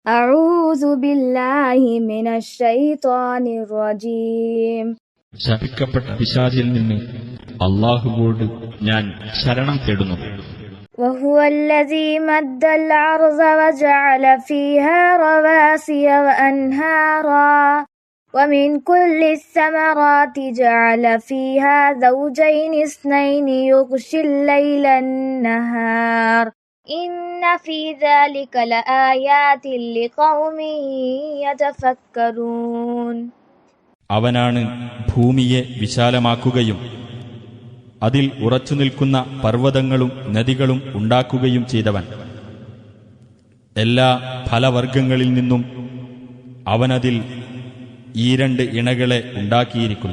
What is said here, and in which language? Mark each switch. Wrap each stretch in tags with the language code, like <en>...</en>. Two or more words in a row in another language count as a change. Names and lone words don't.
<ar>أعوذ بالله من الشيطان الرجيم</ar> <ml>ശപിക്കപ്പെട്ട പിശാചിൽ നിന്ന് അല്ലാഹുവോട് ഞാൻ ശരണം തേടുന്നു.</ml> <ar>وهو الذي مد الأرض وجعل فيها رواسي وأنهارا ومن كل الثمرات جعل فيها زوجين اثنين يغشي الليل النهار إن في ذلك لآيات لقوم يتفكرون.</ar> <ml>അവനാണ് ഭൂമിയെ വിശാലമാക്കുകയും അതിൽ ഉറച്ചുനിൽക്കുന്ന പർവ്വതങ്ങളും നദികളും ഉണ്ടാക്കുകയും ചെയ്തവൻ. എല്ലാ ഫലവർഗങ്ങളിൽ നിന്നും അവനതിൽ ഈ രണ്ട് ഇണകളെ ഉണ്ടാക്കിയിരിക്കുന്നു.</ml>